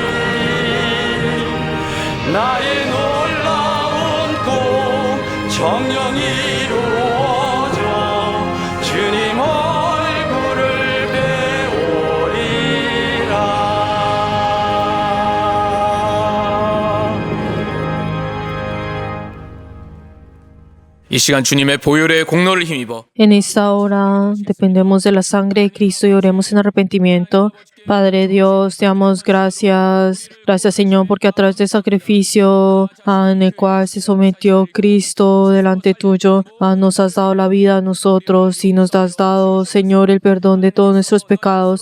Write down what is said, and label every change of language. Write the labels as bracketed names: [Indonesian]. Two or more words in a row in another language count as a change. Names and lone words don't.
[Korean] 나의 놀라운 꿈 정녕 이루어져 주님 얼굴을 배우리라. 이 시간 주님의 보혈의 공로를 힘입어 [Spanish] En esta hora dependemos de la sangre de Cristo y oremos en arrepentimiento. Padre Dios, te damos gracias. Gracias, Señor, porque a través del sacrificio en el cual se sometió Cristo delante tuyo, nos has dado la vida a nosotros y nos has dado, Señor, el perdón de todos nuestros pecados.